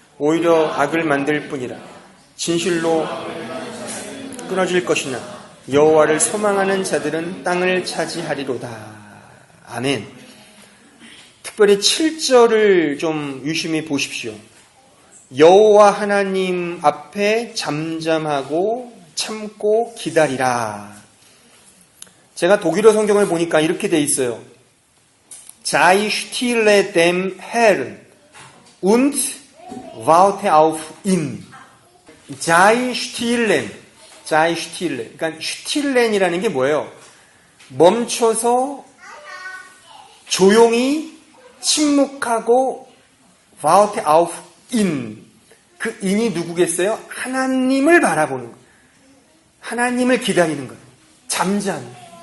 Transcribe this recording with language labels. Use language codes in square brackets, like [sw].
[ko] 오히려 악을 만들 뿐이라. 진실로 끊어질 것이나 여호와를 소망하는 자들은 땅을 차지하리로다. 아멘. 특별히 7절을 좀 유심히 보십시오. 여호와 하나님 앞에 잠잠하고 참고 기다리라. 제가 독일어 성경을 보니까 이렇게 돼 있어요. [de] Sei stille dem Herrn und warte auf ihn. Sei stillen. [ko] 그러니까 stillen이라는 게 뭐예요? 멈춰서 조용히 침묵하고 [de] warte auf ihn. [ko] 그 인이 누구겠어요? 하나님을 바라보는 거예요. 하나님을 기다리는 거예요. 잠잠.